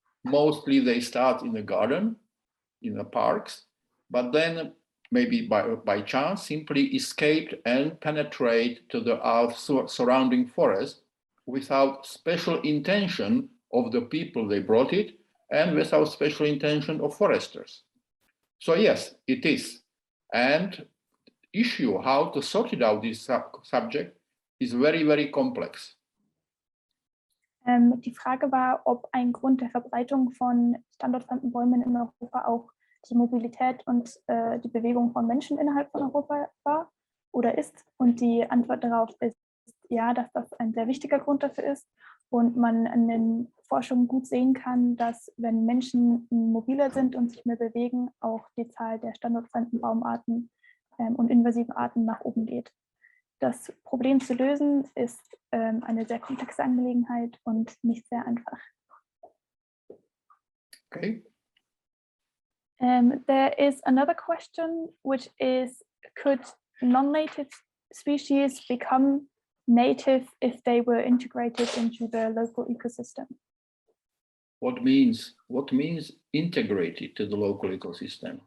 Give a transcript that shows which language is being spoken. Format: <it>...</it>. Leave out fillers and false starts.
<en>Mostly they start in the garden, in the parks, but then maybe by chance simply escaped and penetrate to the surrounding forest without special intention of the people they brought it and without special intention of foresters. So yes, it is. And issue how to sort it out this subject is very, very complex.</en> <de>Die Frage war, ob ein Grund der Verbreitung von standortfremden Bäumen in Europa auch die Mobilität und die Bewegung von Menschen innerhalb von Europa war oder ist. Und die Antwort darauf ist ja, dass das ein sehr wichtiger Grund dafür ist und man an den Forschungen gut sehen kann, dass wenn Menschen mobiler sind und sich mehr bewegen, auch die Zahl der standortfremden Baumarten und invasiven Arten nach oben geht. Das Problem zu lösen ist eine sehr komplexe Angelegenheit und nicht sehr einfach.</de> <en>Okay. There is another question, which is, could non-native species become native if they were integrated into the local ecosystem? What means integrated to the local ecosystem?</en>